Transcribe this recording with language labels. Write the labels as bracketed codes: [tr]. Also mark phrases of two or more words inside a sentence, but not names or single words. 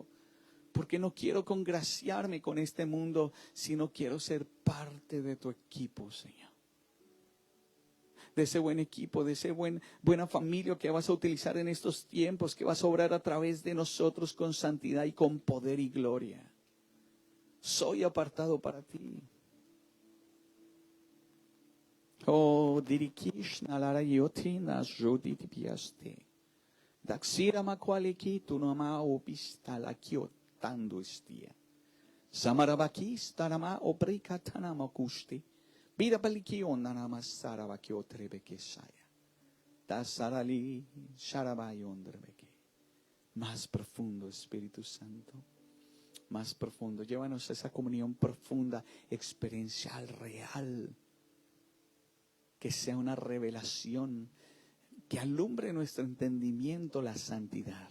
[es] Porque no quiero congraciarme con este mundo, sino quiero ser parte de tu equipo, Señor. De ese buen equipo, de esa buena familia que vas a utilizar en estos tiempos, que vas a obrar a través de nosotros con santidad y con poder y gloria. Soy apartado para ti. Oh, dirikishna lara yotina joditi piaste. Daxira makwaleki tu nama opista la kiotando estia. Samarabakis tarama obrikatana makusti. Vida palikion nama sarabakio trebekesaya. Tasarali sharabayon drebeke. Más profundo, Espíritu Santo. Más profundo. Llévanos a esa comunión profunda, experiencial, real. Que sea una revelación que alumbre nuestro entendimiento la santidad.